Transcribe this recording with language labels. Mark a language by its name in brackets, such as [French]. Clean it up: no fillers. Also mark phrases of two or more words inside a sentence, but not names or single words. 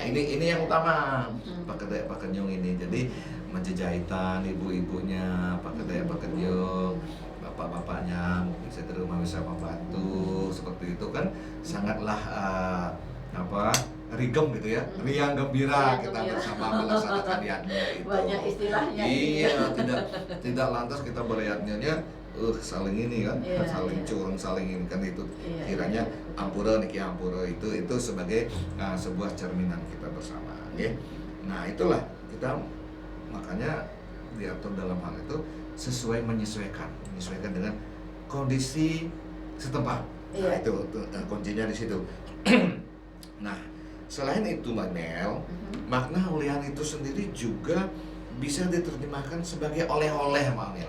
[Indonesian] Ini yang utama, [Balinese] pekedek pekenyung [Indonesian] ini. Jadi menjejahitan ibu-ibunya, [Balinese] pekedek pekenyung, [Indonesian] bapak-bapaknya mungkin saya di rumah bisa membantu seperti itu kan sangatlah rigem gitu ya, riang gembira kita bersama melaksanakan niatnya itu. Banyak istilahnya. Iya, tidak lantas kita beriatnya saling ini kan, saling curang, saling ini kan itu kiranya [Balinese] ampura niki ampura [Indonesian] itu sebagai sebuah cerminan kita bersama, ya. Nah itulah kita makanya diatur dalam hal itu menyesuaikan dengan kondisi setempat. Nah itu kuncinya di situ. Nah selain itu Mbak Nel, makna ulian itu sendiri juga bisa diterjemahkan sebagai oleh-oleh Mbak Nel.